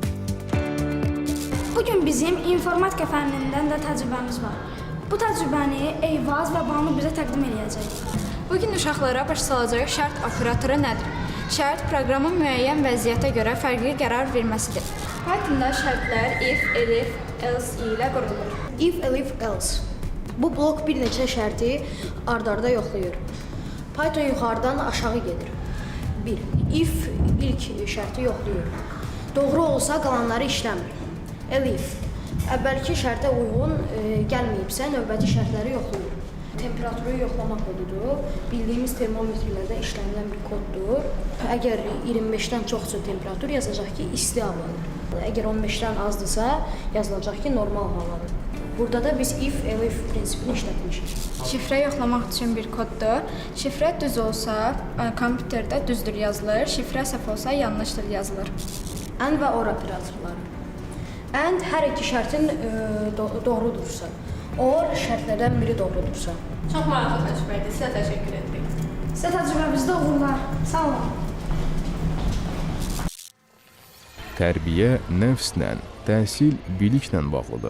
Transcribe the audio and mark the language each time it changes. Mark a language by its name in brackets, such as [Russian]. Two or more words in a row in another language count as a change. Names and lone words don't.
[Azerbaijani] Bugün bizim informatika fənnindən də təcrübəmiz var. Bu təcrübəni Eyvaz və Banu bizə təqdim edəcək. Bugün uşaqlara başa salacaq şərt operatoru nədir? Şərt proqramın müəyyən vəziyyətə görə fərqli qərar verməsidir. Pythonda şərtlər [English] if, elif, else [Azerbaijani] ilə qurulur. [English] If, elif, else. [Azerbaijani] Bu blok bir neçə şərti ard-arda yoxlayır. Python yuxarıdan aşağı gedir. 1. If ilk şərti yoxlayır. Doğru olsa qalanları işləmir. Elif. Əvvəlki şərtə uyğun gəlməyibsə növbəti şərtləri yoxlayır. T. temperaturu yoxlama kodudur. Bildiyimiz termometrlərdə işlənilən bir koddur. Əgər 25-dən çoxsa temperatur yazacaq ki, isti havadır. Əgər 15-dən azdırsa, yazılacaq ki, normal havadır. Burada da biz if, elif prinsipini işlətmişik. Şifrə yoxlamaq üçün bir koddur. Şifrə düz olsa, kompüterdə düzdür yazılır. Şifrə səhv olsa, yanlışdır yazılır. And və or operatorları. And hər iki şərtin doğrudursa, or şərtlərdən biri doğrudursa. Çox maraqlı təcrübə idi. Sizə təşəkkür edirik. Sizə təcrübəmizdə uğurlar. Sağ olun. Tərbiyə nəfslə, təhsil biliklə bağlıdır.